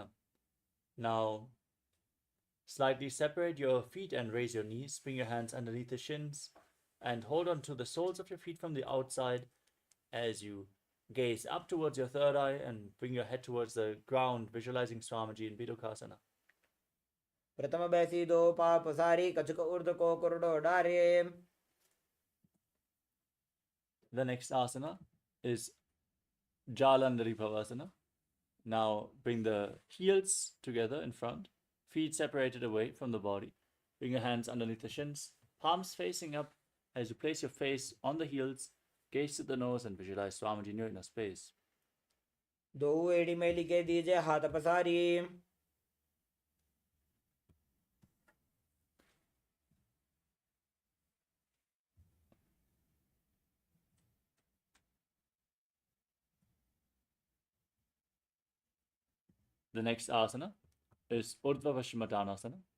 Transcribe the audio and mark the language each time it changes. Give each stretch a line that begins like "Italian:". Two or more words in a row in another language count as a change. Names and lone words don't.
English: Now slightly separate your feet and raise your knees. Bring your hands underneath the shins and hold on to the soles of your feet from the outside as you gaze up towards your third eye and bring your head towards the ground, visualizing Swamiji in Bidokasana.
Hindi: प्रथम बैसी दो पा पसारी कचक उर्द को कुरडो डारे.
English: The next asana is Jalandhari Bhavasana. Now bring the heels together in front, feet separated away from the body. Bring your hands underneath the shins, palms facing up as you place your face on the heels, gaze to the nose and visualize Swamiji in your inner space.
Hindi: दो एड़ी मेली के दीजे हाथ पसारी.
English: The next asana is Urdhva Paschimottanasana.